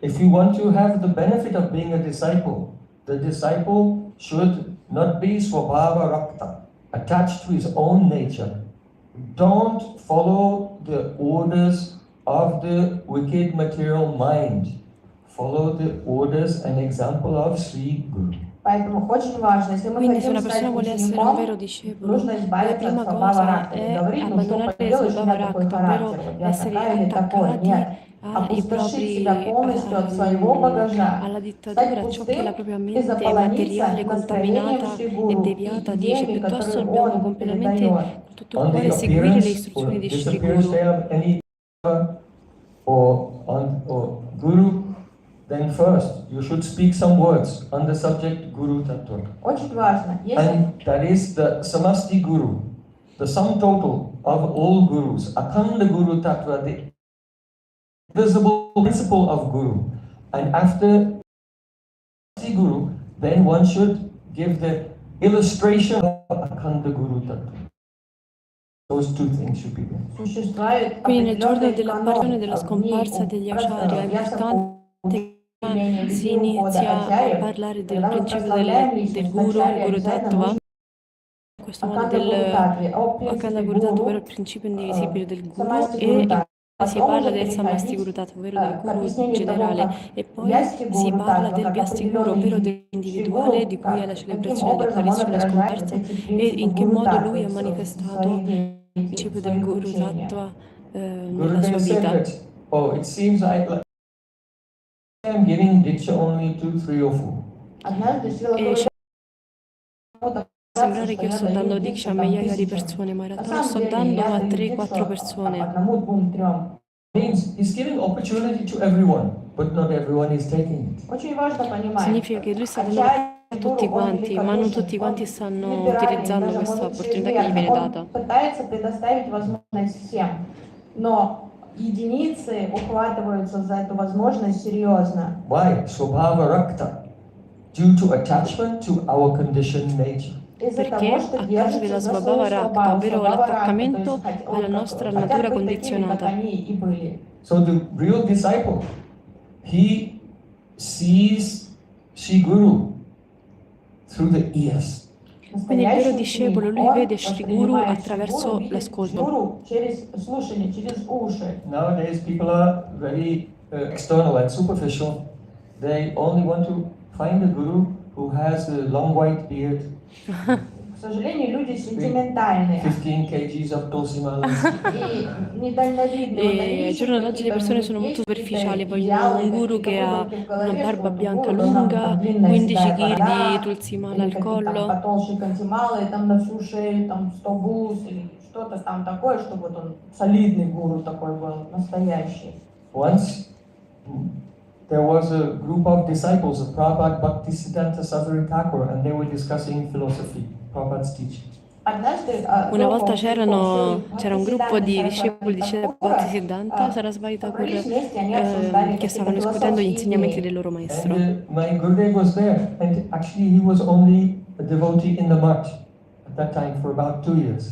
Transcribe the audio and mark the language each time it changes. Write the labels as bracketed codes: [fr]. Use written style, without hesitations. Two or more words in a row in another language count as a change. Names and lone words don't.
[en] If you want to have the benefit of being a disciple, the disciple should not be swabhava rakta, attached to his own nature. Don't follow the orders of the wicked material mind. Follow the orders and example of Sri Guru. [it] Quindi se una persona vuole essere un vero discepolo, la prima cosa è abbandonare il Svabhava Rakta, ovvero essere attaccati ai propri, alla dittatura, a ciò che la propria mente materiale, contaminata e deviata dice, piuttosto dobbiamo completamente con tutto il cuore seguire le istruzioni di Shri Guru. [en] Or Guru, then first you should speak some words on the subject Guru Tattva. And that is the Samasti Guru, the sum total of all Gurus, Akhanda Guru Tattva, the visible principle of Guru. And after Samasti Guru, then one should give the illustration of Akhanda Guru Tattva. Those two things should be there. [it] Quindi nel giorno dell'apparizione e della scomparsa degli acharya è importante che si inizia a parlare del principio del Guru, il Guru Tattva, in questo modo del Akhanda Guru Tattva, ovvero il principio indivisibile del Guru, e si parla del Samasti Guru Tattva, ovvero del Guru generale, e poi si parla del Vyasti Guru, ovvero dell'individuale di cui è la celebrazione di apparizione e scomparsa, e in che modo lui ha manifestato il principio del Guru Tattva nella sua vita. [en] Oh, it seems like I'm giving diksha only to 3 or 4. [it] Sembrare che io sto dando diksha a migliaia di persone, ma in realtà lo sto dando a 3-4 persone. [en] Means he's giving opportunity to everyone, but not everyone is taking it. [it] Significa che lui sta dando a tutti quanti, ma non tutti quanti stanno utilizzando questa opportunità che gli viene data. [ru] Единицы ухватываются за эту возможность серьезно. [en] Why? Swabhava Rakta. Due to attachment to our conditioned nature. [it] Perché a causa della Svabhava Rakta, ovvero l'attaccamento alla nostra natura condizionata. [en] So the real disciple, he sees Shri Guru through the ears. [it] Quindi il vero [ru] Настоящий [it] discepolo, [ru] ученик, [it] lui [ru] он [it] vede Shri Guru [ru] воспринимает Шри [it] attraverso [ru] Гуру, видит [it] l'ascolto. [ru] Гуру через слушание, через уши. [en] Nowadays, people are very external and superficial. They only want to find a guru who has a long white beard, [ru] К сожалению, люди сентиментальные [en] 15 kgs of tulsi malas, [ru] и недальновидные. Вот они [it] E al [ru] ищут [it] giorno d'oggi le [ru] какие-то [it] persone [ru] у [it] sono [ru] них [it] molto [ru] есть [it] superficiali, [ru] какие-то [it] vogliono un [ru] идеалы, [it] guru [ru] какие-то [it] che ha [ru] выдумки в [it] una [ru] голове, что [it] barba [ru] вот у [it] bianca [ru] гуру должна быть [it] lunga, [ru] там длинная [it] 15 [ru] седая [it] kg di [ru] борода, [it] tulsimala [ru] или [it] al [ru] какие-то там [it] collo. [ru] потолще кантималы, там на всю шею, там 100 бус, или что-то там такое, чтобы вот он солидный гуру такой был, настоящий. [en] once there was a group of disciples of Prabhupada Bhaktisiddhanta Saraswati Thakur, and they were discussing philosophy, Prabhupada's teaching. [ru] Однажды [it] Una volta [ru] группа [it] c'era un gruppo di discepoli di Srila Bhaktisiddhanta Sarasvati Sarasvati Thakur [ru] собрались вместе, они обсуждали [it] che [ru] какие-то [it] stavano discutendo gli [ru] философские [it] insegnamenti del [ru] идеи. [it] loro maestro. [en] And my Gurudev was there, and actually he was only a devotee in the mutt at that time for about 2 years.